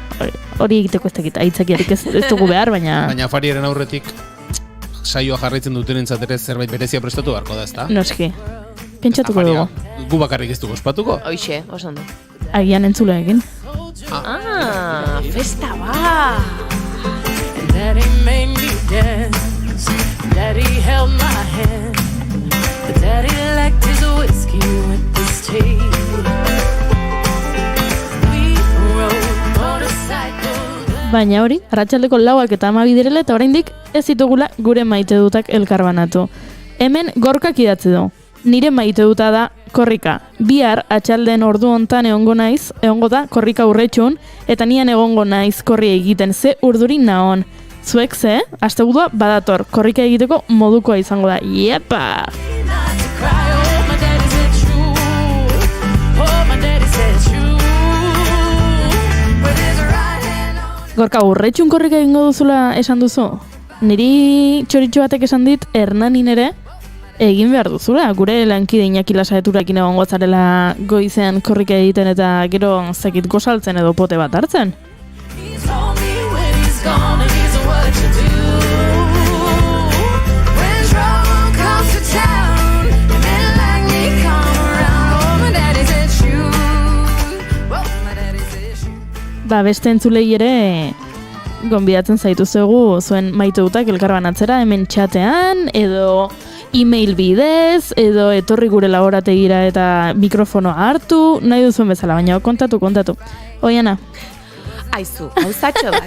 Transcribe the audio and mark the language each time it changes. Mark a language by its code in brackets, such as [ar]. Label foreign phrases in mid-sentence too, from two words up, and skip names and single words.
[eu] Hori egiteko ez dakit, aitzakiarik ez dugu behar, baina... Baina afariaren aurretik saioa jarraitzen dutenentzat ere zerbait berezia prestatu beharko da, ezta? Noski, pentsatuko dugu. Gu bakarrik ez dugu ospatuko? Hoixe, oso ondo. Agian entzuleekin. Festa ba! [en] Daddy made me dance. Daddy held my hand. Daddy liked his whiskey with his tea. We rode motorcycles. [eu] Baina hori, arratsaldeko 4 eta 12 direla eta oraindik ez ditugula gure maite dutak elkarbanatu. Hemen gorkak idatzi du. Nire maite duta da korrika. Bihar atxalden ordu hontan egongo da korrika urretxun, eta nian egongo naiz korri egiten ze urdurin naon. Zuek ze, astebudua badator, korrika egiteko modukoa izango da. Iepa! [en] Not to cry, oh, my daddy said true. Oh, my daddy said true. With his right hand on. [eu] Gorka, urretxun korrika egingo duzula esan duzu? Niri txoritxo batek esan dit, Hernanin ere, egin behar duzula. Gure lankide Iñaki Lasaeturakin egongo zarela goizean korrika egiten eta gero zakit gozaltzen edo pote bat hartzen. [en] He told me when he's gone and he's what you do. When trouble comes to town, men like me come around. Oh, my daddy said shoot. Oh, my daddy said shoot. [eu] Beste entzulei ere gonbidatzen zaituzuegu zuen maite dutak elkarbanatzera hemen txatean, edo e-mail bidez, edo etorri gure laborategira eta mikrofonoa hartu, nahi duzuen bezala, baina kontatu. Oiana. Aizu, gauzatxo bat.